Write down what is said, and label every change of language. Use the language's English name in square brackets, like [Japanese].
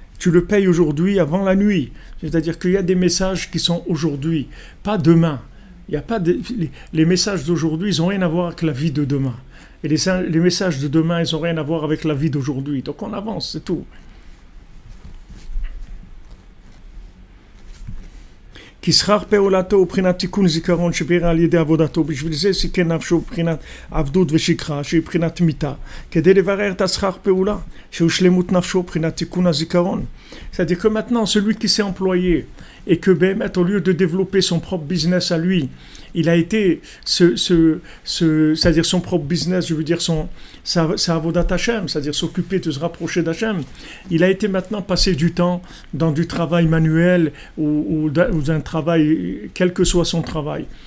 [French] Tu le payes aujourd'hui avant la nuit. C'est-à-dire qu'il y a des messages qui sont aujourd'hui, pas demain. Il y a pas les messages d'aujourd'hui, ils n'ont rien à voir avec la vie de demain. Et les messages de demain, ils n'ont rien à voir avec la vie d'aujourd'hui. Donc on avance, c'est tout. [Hebrew] כי שכר פעולתו הוא בחינת תיקון זיכרון שבירה על ידי עבודתו, בשביל זה סיכן נפשו הוא בחינת עבדות ושכחה שהיא בחינת מיתה, כדי לברר את השכר פעולה שהוא שלמות נפשו בחינת תיקון הזיכרון. [French] C'est-à-dire que maintenant celui qui s'est employé et que au lieu de développer son propre business à lui, il a été c'est-à-dire son propre business, je veux dire sa avodat Hashem, c'est-à-dire s'occuper de se rapprocher d'Hachem. Il a été maintenant passer du temps dans du travail manuel ou d'un travail, quel que soit son travail.